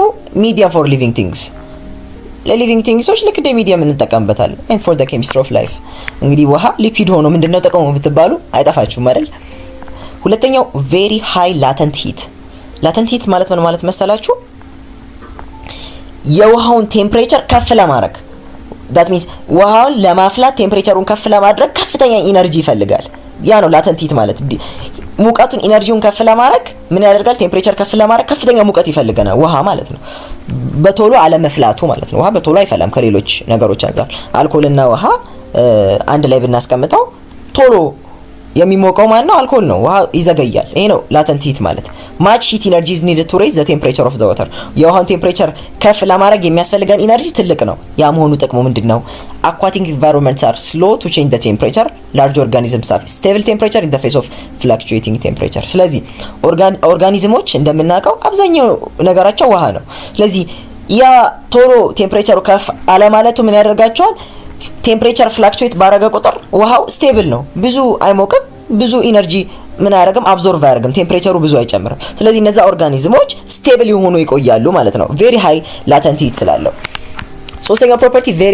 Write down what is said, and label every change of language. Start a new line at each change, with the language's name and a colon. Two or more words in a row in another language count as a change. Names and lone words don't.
English: media for living things living things
Amharic: ልክ እንደ ሚዲየም እንጠቀምበታለን።
English: and for the chemistry of life
Amharic: እንግዲህ ውሃ ሊኩዊድ ሆኖ ምንድነው ጥቅሙ ብትባሉ አይጠፋችሁም አይደል? ሁለተኛው
English: very high latent heat። latent heat
Amharic: ማለት ምን ማለት መሰላችሁ? የውሃውን ቴምፕሬቸር ከፍ ለማድረግ
English: that means
Amharic: ውሃውን ለማፍላት ቴምፕሬቸሩን ከፍ ለማድረግ ከፍተኛ ኢነርጂ ይፈልጋል። ያ ነው
English: latent heat
Amharic: ማለት። ሙቀቱን ኢነርጂውን ከፍ ለማድረግ ምን ያደርጋል? ቴምፕሬቸር ከፍ ለማድረግ ከፍተኛ ሙቀት ይፈልገናል ውሃ ማለት ነው። በቶሎ አለመፍላቱ ማለት ነው። ውሃ በቶሎ አይፈላም ከሌሎች ነገሮች አንፃር። አልኮልና ውሃ አንድ ላይ ብናስቀምጠው ቶሎ የሚሞቀው ማን ነው? አልኮል ነው። ውሃ ይዘገያል። ይሄ ነው
English: latent heat
Amharic: ማለት።
English: much heat energy is needed to raise the temperature of the water።
Amharic: የውሃውን ቴምፕሬቸር ከፍ ለማድረግ የሚያስፈልገን ኢነርጂ ትልቅ ነው። ያ መሆኑ ጥቅሙ ምንድነው?
English: aquatic environments are slow to change the temperature. large organisms have stable temperature in the face of fluctuating temperature።
Amharic: ስለዚህ ኦርጋኒዝሞች እንደምናውቀው አብዛኛው ነገራቸው ውሃ ነው። ስለዚህ ያ ቶሎ ቴምፕሬቸሩ ከፍ አለማለቱ ምን ያደርጋቸዋል? ቴምፕሬቸር ፍላክቹዌት ባረገ ቁጥር ውሃው ስቴብል ነው። ብዙ አይሞቅም፣ ብዙ ኢነርጂ ምን አያደርግም? አብዞርቭ አያደርግም። ቴምፕሬቸሩ ብዙ አይጨምርም። ስለዚህ እነዛ ኦርጋኒዝሞች ስቴብል የሆኑ ይቆያሉ ማለት ነው።
English: very high latent heat
Amharic: ስላለው። ሶስተኛው
English: property very